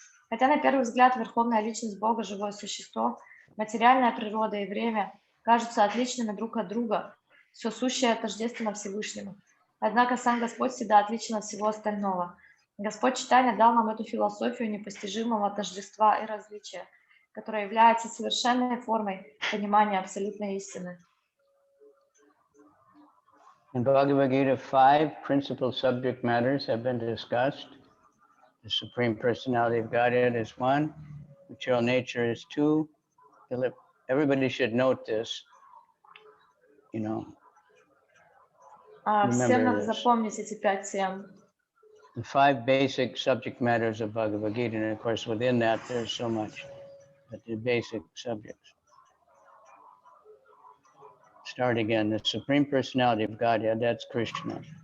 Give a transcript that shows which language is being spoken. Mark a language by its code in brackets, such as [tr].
[ru] Хотя на первый взгляд верховная личность Бога, живое существо, материальная природа и время кажутся отличными друг от друга, все сущее тождественно Всевышнему. Однако сам Господь всегда отличен от всего остального. Господь Чайтанья дал нам эту философию непостижимого тождества и различия, которая является совершенной формой понимания абсолютной истины. [en] In Bhagavad-Gita, 5 principal subject matters have been discussed. The Supreme Personality of Godhead is 1, material nature is 2. Everybody should note this, you know. [ru] Всем надо запомнить эти 5 тем. [en] The 5 basic subject matters of Bhagavad-Gita, and of course within that there's so much, but the basic subjects. Start again. The Supreme Personality of Godhead, that's Krishna.